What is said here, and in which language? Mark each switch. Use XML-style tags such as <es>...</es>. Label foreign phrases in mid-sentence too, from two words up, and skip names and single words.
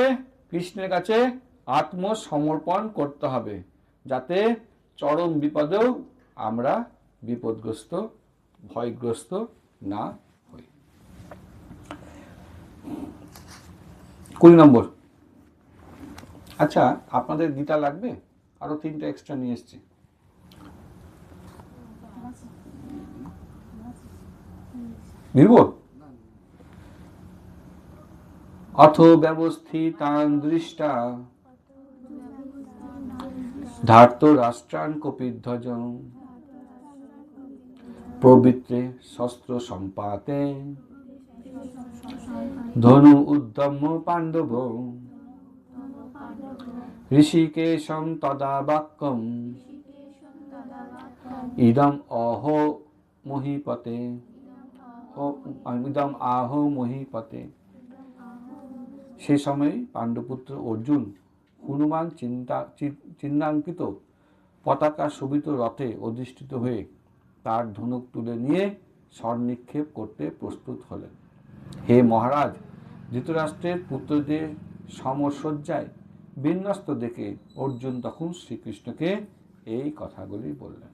<bn>কৃষ্ণের কাছে আত্মসমর্পণ করতে হবে, যাতে চরম বিপদেও আমরা বিপদগ্রস্ত, ভয়গ্রস্ত না হই। 20 নম্বর। আচ্ছা, আপনাদের গীতা লাগবে? আরো 3টা এক্সট্রা নিয়ে এসছি। দিব?</bn> <sa>অথ ব্যবস্থিতান দৃষ্টা ধার্ত রাষ্ট্রান কপিধ্বজং প্রবৃত্তে শস্ত্র সম্পাতে ধনু উদ্যম পাণ্ডব ঋষিকেশং তদা বাক্যম ইদম অহো মহীপতে ইদম আহো মহীপতে।</sa> <bn>সে সময় পাণ্ডুপুত্র অর্জুন হনুমান চিহ্নাঙ্কিত পতাকা শোভিত রথে অধিষ্ঠিত হয়ে তার ধনুক তুলে নিয়ে স্বর্নিক্ষেপ করতে প্রস্তুত হলেন। হে মহারাজ, ধৃতরাষ্ট্রের পুত্রদের সমরসজ্জায় বিন্যস্ত দেখে অর্জুন তখন শ্রীকৃষ্ণকে এই কথাগুলি বললেন।</bn>